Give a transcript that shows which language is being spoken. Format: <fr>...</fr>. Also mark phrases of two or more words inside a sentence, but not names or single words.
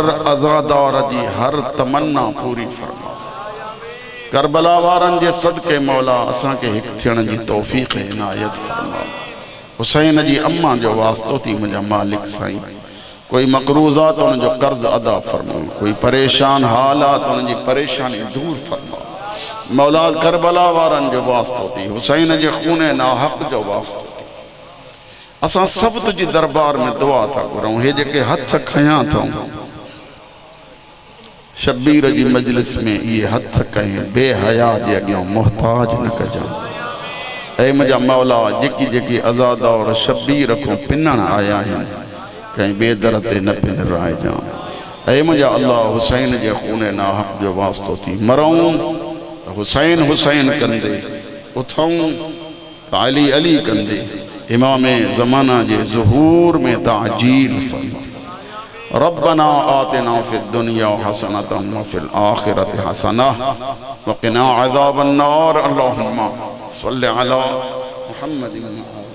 <sd>अज़ादार जी हर तमन्ना पूरी फरमा करबला वारन जे सदके मौला असांखे हिकु थियण जी तौफ़ीक़ इनायत फरमा हुसैन जी अम्मा जो वास्तो थी मुंहिंजा मालिक साईं कोई मक़रूज़ात उनजो कर्ज़ अदा फरमा कोई परेशान हालात उनजी परेशानी दूर फरमा मौला करबला वारन जो वास्तो थी हुसैन जे खून नाहक जो वास्तो थी असां सब तुझी दरबार में दुआ था घुरूं हे जेके हथ खयां थऊं शबीर जी मजलिस में ये हथ कहीं बेहया जे अॻियां मोहताज न कजां ऐ मुंहिंजा मौला जेकी जेकी अज़ादा और शबीर को पिनण आया आहिनि कहीं बेदर ते न पिन राइजां ऐ मुंहिंजा अल्लाह हुसैन जे खून नाहक जो वास्तो थी मरूं तो हुसैन हुसैन कंदे उथूं तो अली अली कंदे इमाम ज़माना जे ज़ुहूर में ताजील फरमा</sd> <ar>ربنا آتنا في الدنيا حسنة وفي الآخرة حسنة وقنا عذاب النار اللهم صل على محمد</ar>